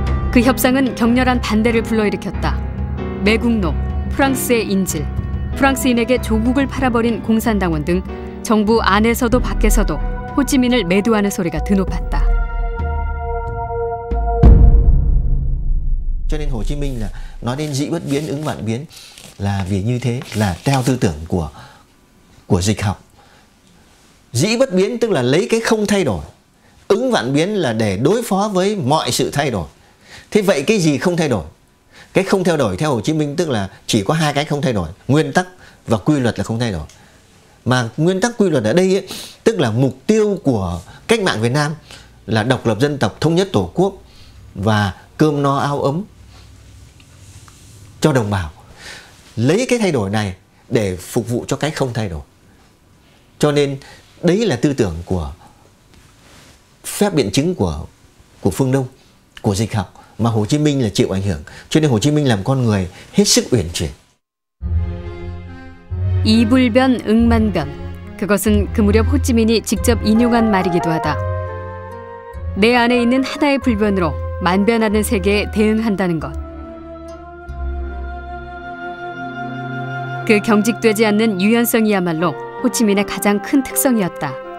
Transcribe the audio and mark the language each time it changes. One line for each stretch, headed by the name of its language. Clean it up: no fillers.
Korean: 그 협상은 격렬한 반대를 불러일으켰다. 매국노, 프랑스의 인질, 프랑스인에게 조국을 팔아버린 공산당원 등 정부 안에서도 밖에서도 호찌민을 매도하는 소리가 드높았다.
Vietnamese: Cho nên Hồ Chí Minh là nói đến dĩ bất biến ứng vạn biến là vì như thế, là theo tư tưởng của dịch học. Dĩ bất biến tức là lấy cái không thay đổi, ứng vạn biến là để đối phó với mọi sự thay đổi. Thế vậy cái gì không thay đổi? Cái không thay đổi theo Hồ Chí Minh tức là chỉ có hai cái không thay đổi, nguyên tắc và quy luật là không thay đổi. Mà nguyên tắc quy luật ở đây ấy, tức là mục tiêu cách mạng Việt Nam là độc lập dân tộc, thống nhất tổ quốc và cơm no áo ấm cho đồng bào. Lấy cái thay đổi này để phục vụ cho cái không thay đổi. Cho nên đấy là tư tưởng của phép biện chứng của phương Đông, của dịch học, mà Hồ Chí Minh là chịu ảnh hưởng. Cho nên Hồ Chí Minh làm con người hết sức uyển chuyển.
Korean: 이불변 응만변. 그것은 그 무렵 호찌민이 직접 인용한 말이기도 하다. 내 안에 있는 하나의 불변으로 만변하는 세계에 대응한다는 것. 그 경직되지 않는 유연성이야말로 호치민의 가장 큰 특성이었다.